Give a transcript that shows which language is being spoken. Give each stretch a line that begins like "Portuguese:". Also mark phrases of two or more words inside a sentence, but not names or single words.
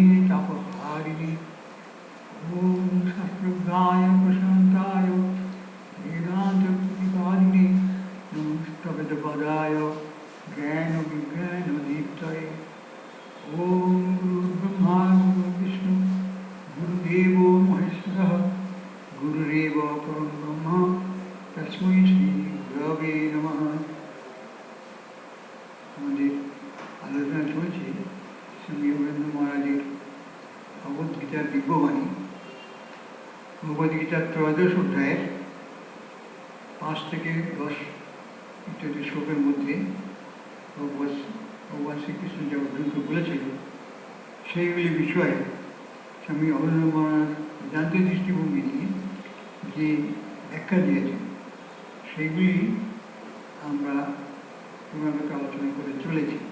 Sanskrit: तापहारिणे ॐ शास्त्रज्ञाय प्रशान्ताय वेदान्तप्रतिपादिने नमस्तवेदपदाय ज्ञानविज्ञानदीप्तये ॐ गुरुर्ब्रह्मा गुरुर्विष्णु गुरुदेवो महेश्वरः गुरुरेव परं ब्रह्म तस्मै श्री गुरवे नमः।
Bangla: আমাদের আলোচনা চলছে স্বামী অরবিন্দ মহারাজের ভগবদ্গীতার দিব্যবাণী। ভগবদ্গীতার ত্রয়োদশ অধ্যায়ের 5 থেকে 10 ইত্যাদি শ্লোকের মধ্যে ভগবান শ্রীকৃষ্ণ যা অর্জুনকে বলেছিল সেইগুলি বিষয়ে স্বামী অরবিন্দ মহারাজ বেদান্তের দৃষ্টিভঙ্গি নিয়ে যে ব্যাখ্যা দিয়েছেন সেইগুলি আমরা ক্রমাগত আলোচনা করে চলেছি।